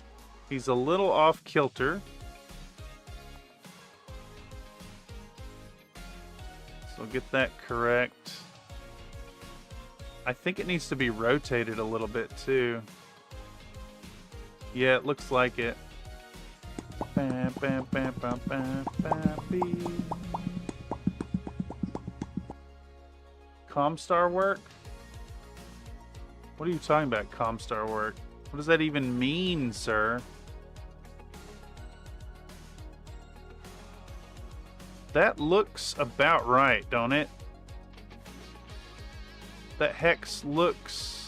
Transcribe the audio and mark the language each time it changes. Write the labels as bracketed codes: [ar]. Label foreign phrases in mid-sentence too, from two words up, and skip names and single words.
[en] He's a little off kilter. So get that correct. I think it needs to be rotated a little bit too. Yeah, it looks like it. Bam, bam, bam, bam, bam, bam, bee. Comstar work? What are you talking about, Comstar work? What does that even mean, sir? That looks about right, don't it? That hex looks...